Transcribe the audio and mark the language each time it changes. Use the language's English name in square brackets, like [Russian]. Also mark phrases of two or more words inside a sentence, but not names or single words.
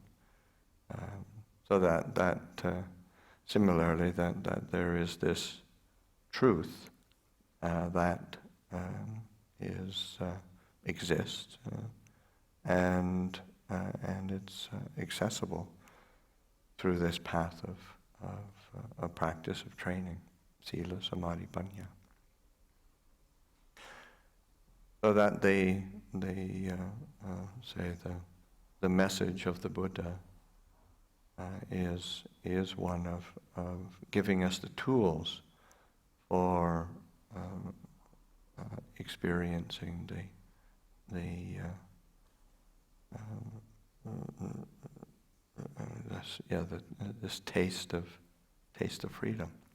[English] So that similarly that there is this truth that exists and it's accessible through this path of practice, of training, [Pali] sila, samadhi, panya. [English] So that the message of the Buddha is one of giving us the tools for experiencing this taste of freedom.